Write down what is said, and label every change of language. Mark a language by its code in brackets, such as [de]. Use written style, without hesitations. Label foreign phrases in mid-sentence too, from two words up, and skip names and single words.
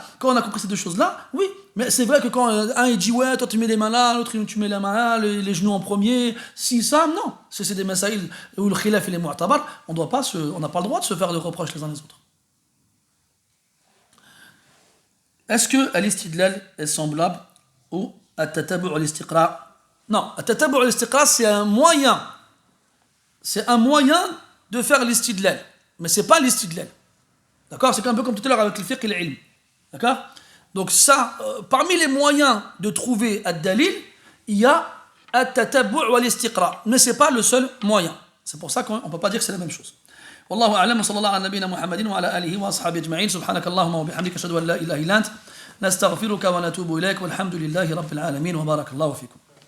[fr] Quand on a compris ces deux choses-là, oui, mais c'est vrai que quand un il dit ouais, toi tu mets les mains là, l'autre tu mets les mains là, les genoux en premier, si ça, non. C'est des masaïl où le khilaf il est mu'tabar, on n'a pas le droit de se faire de reproches les uns les autres. Est-ce que l'istidlal est semblable au [ar] التتبع الاستقراء'? [fr] Non, [ar] التتبع الاستقراء' [fr] c'est un moyen de faire l'istidlal, mais c'est pas l'istidlal. D'accord? C'est un peu comme tout à l'heure avec le fiqh et l'ilm. D'accord? Donc ça, parmi les moyens de trouver ad-dalil, il y a [ar] التتبع والاستقراء', [fr] mais c'est pas le seul moyen. C'est pour ça qu'on peut pas dire que c'est la même chose. [ar] والله أعلم وصلى الله على نبينا محمد وعلى آله وأصحابه أجمعين سبحانك اللهم وبحمدك أشهد أن لا إله إلا أنت نستغفرك ونتوب إليك والحمد لله رب العالمين وبارك الله فيكم.